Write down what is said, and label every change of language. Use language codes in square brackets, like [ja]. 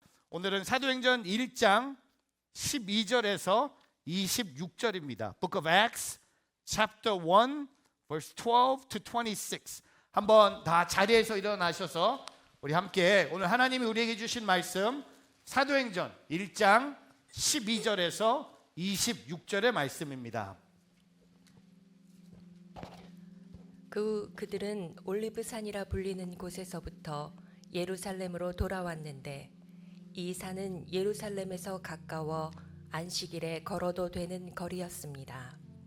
[ko] 오늘은 사도행전 1장 12절에서 26절입니다. [en] Book of Acts, chapter 1, verse 12 to 26. [ko] 한번 다 자리에서 일어나셔서 우리 함께 오늘 하나님이 우리에게 주신 말씀 사도행전 1장 12절에서 26절의 말씀입니다. 그들은 올리브산이라 불리는 곳에서부터 예루살렘으로 돌아왔는데 이 산은 예루살렘에서 가까워 안식일에 걸어도 되는 거리였습니다.